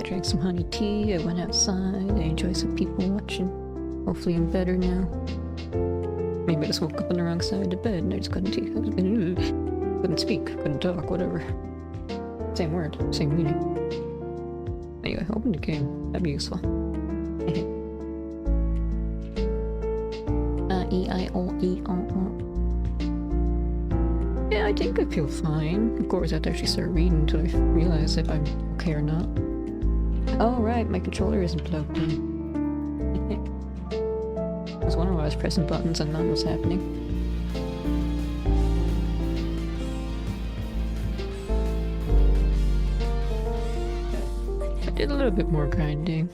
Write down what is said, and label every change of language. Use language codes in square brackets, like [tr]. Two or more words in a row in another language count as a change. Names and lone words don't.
[en] I drank some honey tea, I went outside, I enjoyed some people watching. Hopefully I'm better now. Maybe I just woke up on the wrong side of the bed and I just couldn't speak, couldn't talk, whatever. Same word, same meaning. Anyway, open the game. That'd be useful. E-I-O-E-O-O. Yeah, I think I feel fine. Of course, I have to actually start reading until I realize if I'm okay or not. Oh, right, my controller isn't plugged in. I was wondering why I was pressing buttons and none was happening. I did a little bit more grinding.